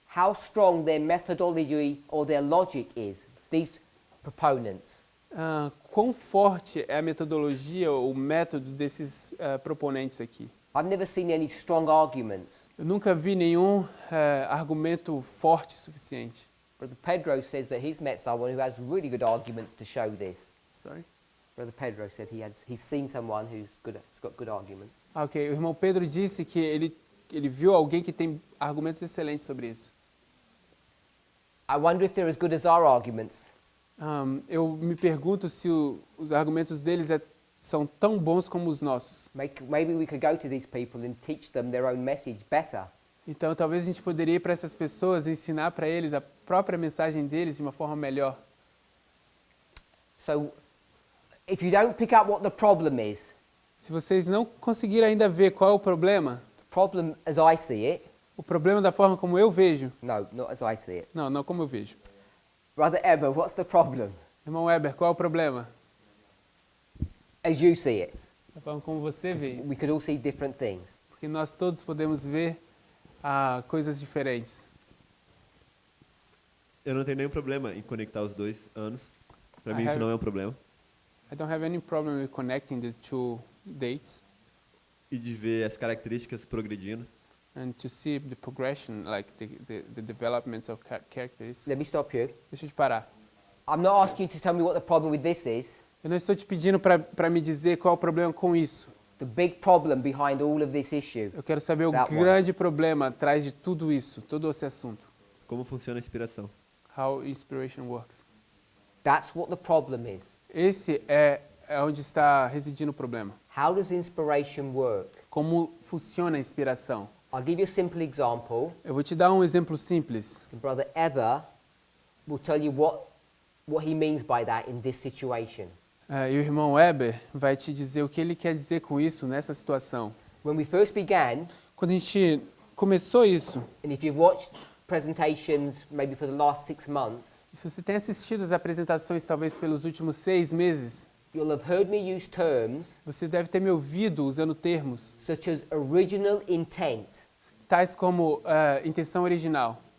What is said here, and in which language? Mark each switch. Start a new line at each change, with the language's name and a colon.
English: how strong their methodology or their logic is, these proponents.
Portuguese: quão forte é a metodologia ou o método desses proponentes aqui.
English: I've never seen any strong arguments.
Portuguese: Eu nunca vi nenhum argumento forte o suficiente.
English: Brother Pedro says that he's met someone who has really good arguments to show this. Sorry? Brother Pedro said he's seen someone who's got good arguments.
Portuguese: Ok, o irmão Pedro disse que ele viu alguém que tem argumentos excelentes sobre isso.
English: I wonder if they're as good as our arguments.
Portuguese: Eu me pergunto se os argumentos deles são tão bons como os nossos.
English: Maybe we could go to these people and teach them their own message better.
Portuguese: Então, talvez a gente poderia ir para essas pessoas e ensinar para eles a própria mensagem deles de uma forma melhor.
English: So, if you don't pick up what the problem is,
Portuguese: Se vocês não conseguirem ainda ver qual é o problema,
English: the problem as I see it,
Portuguese: o problema da forma como eu vejo,
English: no, not as I see it.
Portuguese: não como eu vejo.
English: Brother Eber, what's the problem?
Portuguese: Irmão Weber, qual é o problema?
English: As you see it.
Portuguese: Da forma como você vê
English: 'Cause
Portuguese: isso.
English: we could all see different things.
Portuguese: Porque nós todos podemos ver coisas diferentes. Eu não tenho nenhum problema em conectar os 2 anos. Para mim
English: I
Portuguese: isso
English: have-
Portuguese: não é um problema.
English: I don't have any problem with connecting the two dates
Portuguese: E de ver as características progredindo.
English: and to see the progression, like the developments of characteristics. Let me stop you.
Portuguese: Deixa eu te parar.
English: I'm not asking you to tell me what the problem with this is.
Portuguese: Eu não estou te pedindo para me dizer qual é o problema com isso.
English: The big problem behind all of this issue.
Portuguese: Eu quero saber o
English: That one.
Portuguese: grande problema atrás de tudo isso, todo esse assunto. Como funciona a inspiração.
English: How inspiration works. That's what the problem is.
Portuguese: Esse é onde está residindo o problema.
English: How does inspiration work?
Portuguese: Como funciona a inspiração?
English: I'll give you a simple example.
Portuguese: Eu vou te dar um exemplo simples.
English: And Brother Eber will tell you what he means by that in this situation.
Portuguese: E o irmão Weber vai te dizer o que ele quer dizer com isso nessa situação.
English: When we first began,
Portuguese: Quando a gente começou isso,
English: and if you've watched presentations maybe for the last 6 months,
Portuguese: se você tem assistido as apresentações talvez pelos últimos 6 meses,
English: you'll have heard me use terms
Portuguese: você deve ter me ouvido usando termos
English: such as original intent
Portuguese: tais como intenção original